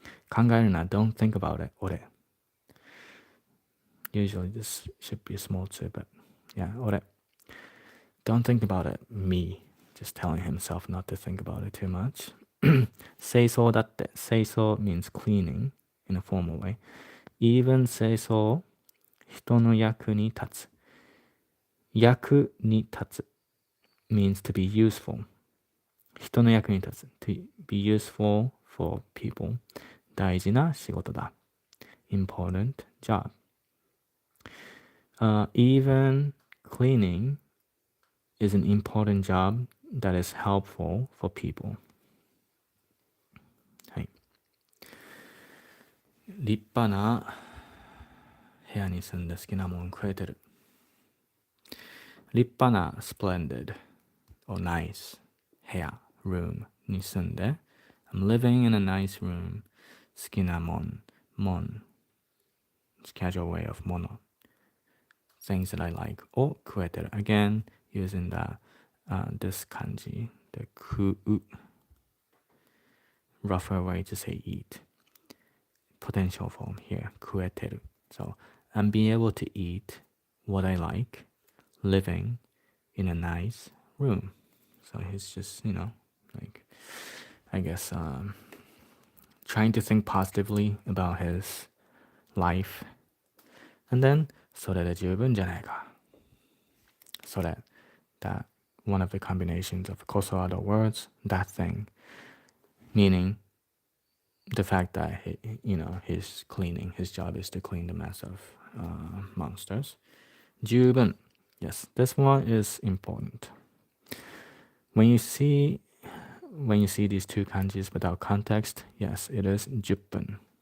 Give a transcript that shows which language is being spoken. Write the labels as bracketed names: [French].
[Japanese] 考えるな, [English] don't think about it, 俺. Usually this should be small too, but yeah, 俺. Don't think about it, me. Just telling himself not to think about it too much. [Japanese] 清掃だって 清掃 [English] means cleaning in a formal way. Even [Japanese] 清掃人の役に立つ役に立つ [English] means to be useful. [Japanese] 人の役に立つ [English] to be useful for people. [Japanese] 大事な仕事だ [English] important job. Even cleaning is an important job that is helpful for people. [Japanese] はい。立派な部屋に住んで好きなもん食えてる。立派な [English] splendid or nice [Japanese] 部屋 [English] room [Japanese] に住んで [English] I'm living in a nice room [Japanese] 好きなもん [English] it's casual way of もの things that I like [Japanese] を食えてる [English] again using this kanji the 食う rougher way to say eat potential form here [Japanese] 食えてる [English] so I'm being able to eat what I like living in a nice room. So he's just, like, I guess, trying to think positively about his life. And then, [Japanese] それで十分じゃないか。それ, [English] that one of the combinations of koso other words, that thing, meaning the fact that, he's cleaning, his job is to clean the mess of monsters. [Japanese] 十分. [English] Yes, this one is important. When you see these two kanjis without context, yes, it is [Japanese] 10分.